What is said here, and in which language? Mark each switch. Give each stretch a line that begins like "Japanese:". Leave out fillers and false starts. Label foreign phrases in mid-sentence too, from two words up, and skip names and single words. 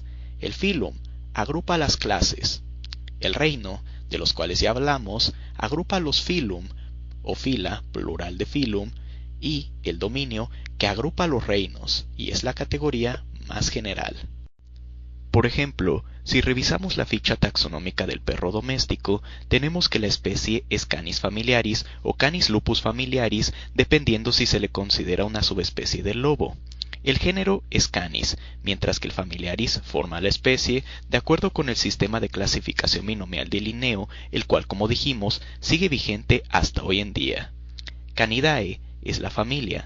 Spanish: El filum agrupa las clases. El reino, de los cuales ya hablamos, agrupa los filum, o fila, plural de filum, y el dominio, que agrupa los reinos, y es la categoría más general. Por ejemplo, si revisamos la ficha taxonómica del perro doméstico, tenemos que la especie es Canis familiaris o Canis lupus familiaris, dependiendo si se le considera una subespecie del lobo. El género es Canis, mientras que el familiaris forma la especie, de acuerdo con el sistema de clasificación binomial de Linneo, el cual, como dijimos, sigue vigente hasta hoy en día. Canidae es la familia.